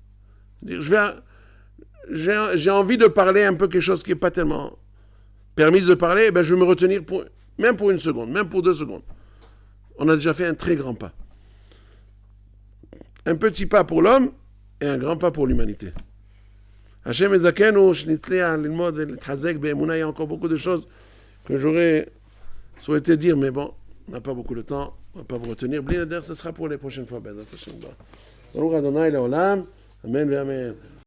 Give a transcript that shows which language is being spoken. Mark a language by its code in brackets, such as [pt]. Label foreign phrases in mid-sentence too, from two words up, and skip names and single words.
[fr] J'ai envie de parler un peu quelque chose qui n'est pas tellement permis de parler, ben je vais me retenir même pour une seconde, même pour 2 secondes. On a déjà fait un très grand pas. Un petit pas pour l'homme et un grand pas pour l'humanité. [he] השם יזכנו שנצליח ללמוד ולהתחזק באמונה. [fr] Il y a encore beaucoup de choses que j'aurais souhaité dire, mais bon, on n'a pas beaucoup de temps, on ne va pas vous retenir. [he] בלי נדר, [fr] ce sera pour les prochaines fois. [he] ברוך ה' לעולם אמן ואמן.